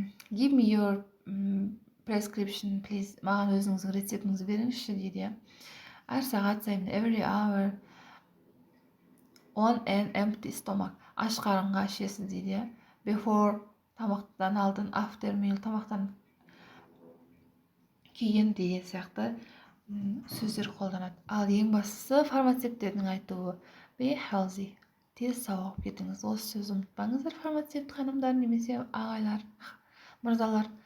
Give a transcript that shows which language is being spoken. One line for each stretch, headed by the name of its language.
English: Give me your prescription, please.
Kazakh: Маған өзіңіздің рецептіңізді беріңізші дейді. Әр сағат сайын,
English: every hour, on an empty stomach.
Kazakh: Аш қарынға ішесіз дейді. Before, тамақтан алдын,
English: after meal,
Kazakh: тамақтан кейін деген сияқты сөздер қолданады.
English: Ал ең бастысы фармацевттердің айтуы be healthy.
Kazakh: Тез сауығып кетіңіз. Осы сөзді ұмытпаңыздар, фармацевт ханымдар немесе ағайлар, мырзалар.